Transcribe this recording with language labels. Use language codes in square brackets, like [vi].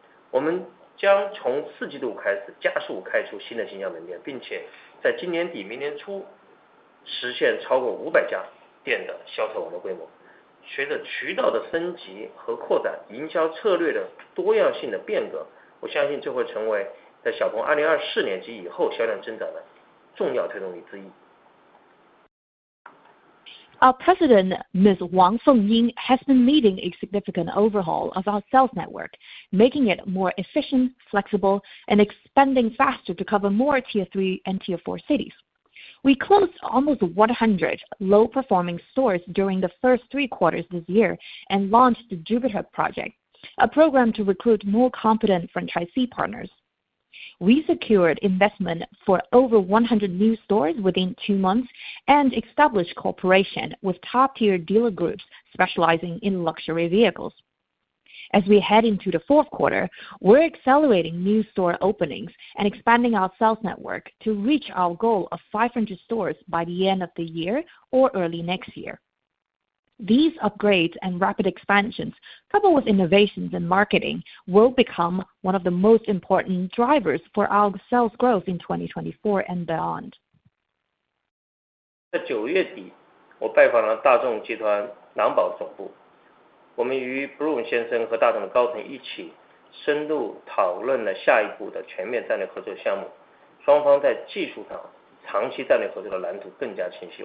[zh] 我们将从4季度开始加速开出新的经销门店，并且在今年底明年初实现超过500家店的销售网络规模。随着渠道的升级和扩展，营销策略的多样性的变革，我相信这会成为在小鹏2024年及以后销量增长的重要推动力之一。 [en] Our president, Ms. Wang Fengying, has been leading a significant overhaul of our sales network, making it more efficient, flexible, and expanding faster to cover more Tier 3 and Tier 4 cities. We closed almost 100 low-performing stores during the first 3 quarters this year and launched the Jupiter Project, a program to recruit more competent franchisee partners. We secured investment for over 100 new stores within 2 months and established cooperation with top-tier dealer groups specializing in luxury vehicles. As we head into the fourth quarter, we're accelerating new store openings and expanding our sales network to reach our goal of 500 stores by the end of the year or early next year. These upgrades and rapid expansions, coupled with innovations in marketing, will become one of the most important drivers for our sales growth in 2024 and beyond. [zh] 在9月底，我拜访了大众集团狼堡总部，我们与 Bruno 先生和大众的高层一起深入讨论了下一步的全面战略合作项目，双方在技术上长期战略合作的蓝图更加清晰。